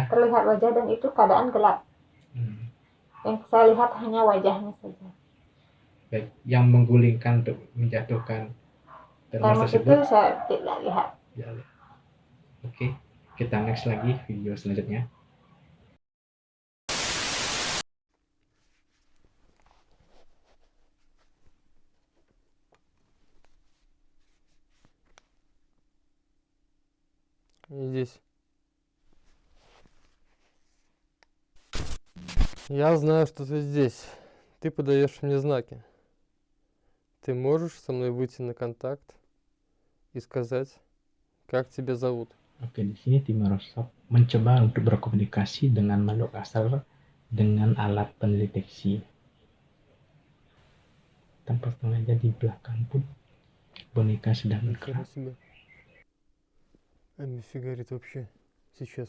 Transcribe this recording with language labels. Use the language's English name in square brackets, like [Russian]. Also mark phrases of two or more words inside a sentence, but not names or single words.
[Indonesian] Wajah. wajah dan itu keadaan gelap. Hmm. Yang saya lihat hanya wajahnya saja. Baik, yang menggulingkan untuk menjatuhkan termos Termos itu tersebut. saya tidak lihat. Ya, oke, kita next lagi video selanjutnya. [Russian] И здесь. Я знаю, что ты здесь. Ты подаешь мне знаки. Ты можешь со мной выйти на контакт и сказать, как тебя зовут? [Indonesian] Oke, di sini tim Microsoft mencoba untuk berkomunikasi dengan makhluk asal dengan alat pendeteksi. Tanpa sengaja di belakang pun boneka sudah [Russian] Нихера [Indonesian] bergerak. [Russian] себе. Фигарит вообще сейчас.